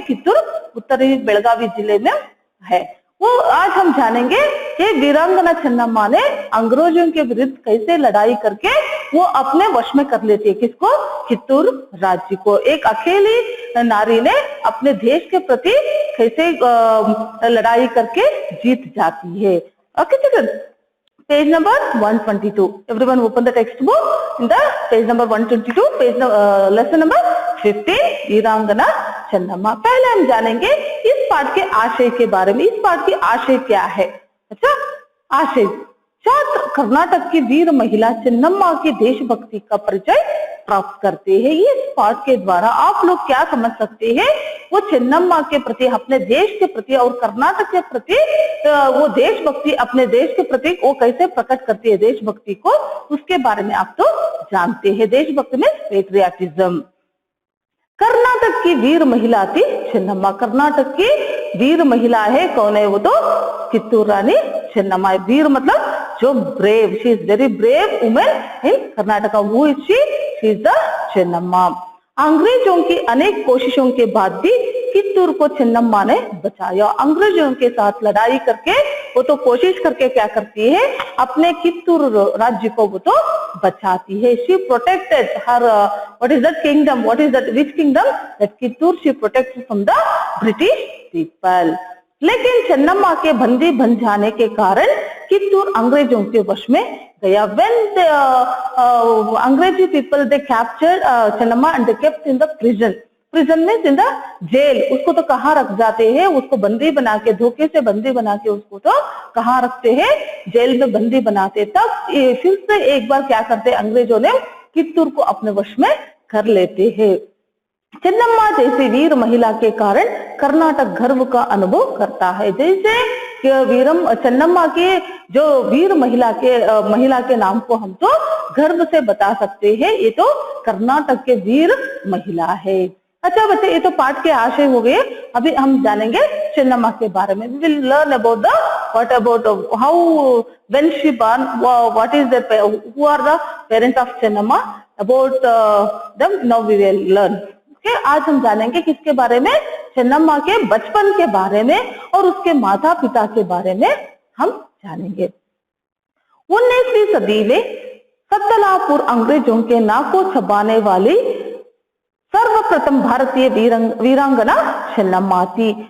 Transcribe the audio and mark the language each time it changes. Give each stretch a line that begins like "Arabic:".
Hindi: कित्तूर उत्तरी बेलगावी जिले में है। वो आज हम जानेंगे कि वीरांगना चेन्नम्मा ने अंग्रेजों के विरुद्ध कैसे लड़ाई करके वो अपने वश में कर लेती है। किसको? कित्तूर राज्य को। एक अकेली नारी ने अपने देश के प्रति कैसे लड़ाई करके जीत जाती है।
English: Okay children, page number 122. Everyone open the textbook in the page number 122, lesson number 15 वीरांगना चेन्नम्मा।
Hindi: पहले हम जानेंगे इस पाठ के आशय के बारे में। इस पाठ की आशय क्या है? अच्छा, आशय छात्र कर्नाटक की वीर महिला चेन्नम्मा की देशभक्ति का परिचय प्राप्त करते हैं। इस पाठ के द्वारा आप लोग क्या समझ सकते हैं? वो चेन्नम्मा के प्रति, अपने देश के प्रति और कर्नाटक के प्रति वो देशभक्ति, अपने देश के प्रति वो कैसे प्रकट करती है देशभक्ति को, उसके बारे में आप तो जानते हैं। देशभक्ति में पेट्रियाटिज्म। कर्नाटक की वीर महिला थी चेन्नम्मा। कर्नाटक की वीर महिला है, कौन है? वो तो कित्तूर रानी चेन्नम्मा। वीर मतलब जो
English: Brave, she is very brave women in Karnataka. Who is she? She is the Chennamma.
Hindi: अंग्रेजों की अनेक कोशिशों के बाद भी कित्तूर को चेन्नम्मा ने बचाया। अंग्रेजों के साथ लड़ाई करके वो तो कोशिश करके क्या करती है, अपने कित्तूर राज्य को वो तो बचाती है।
English: She protected her, what is that kingdom, what is that, which kingdom? That Kittur she protected from the British people.
Hindi: लेकिन चेन्नम्मा के बंदी बन जाने के कारण कित्तूर अंग्रेजों के वश में गया।
English: When the अंग्रेजी people they captured Chennamma and they kept in the prison. Prison means in the jail.
Hindi: उसको तो कहाँ रख जाते हैं? उसको बंदी बना के, धोखे से बंदी बना के उसको तो कहाँ रखते हैं? जेल में बंदी बनाते। तब फिर से एक बार क्या करते अंग्रेजों ने, कित्तूर को अपने वश में कर लेते हैं। चेन्नम्मा जैसी वीर महिला के कारण कर्नाटक गर्व का अनुभव करता है। जैसे चेन्नम्मा के जो वीर महिला के नाम को हम तो गर्व से बता सकते हैं, ये तो कर्नाटक के वीर महिला है। अच्छा बच्चे, ये तो पाठ के आशय हो गए। अभी हम जानेंगे चेन्नम्मा के बारे में।
English: We will learn about the what about how when she born, what is the who are the parents of Chennamma, about them now we will learn.
Hindi: Okay, आज हम जानेंगे किसके बारे में? चेन्नम्मा के बचपन के बारे में और उसके माता पिता के बारे में हम जानेंगे। 19वीं सदी में सत्तलापुर अंग्रेजों के नाकों चबाने वाली सर्वप्रथम भारतीय वीरांगना चेन्नम्मा थी।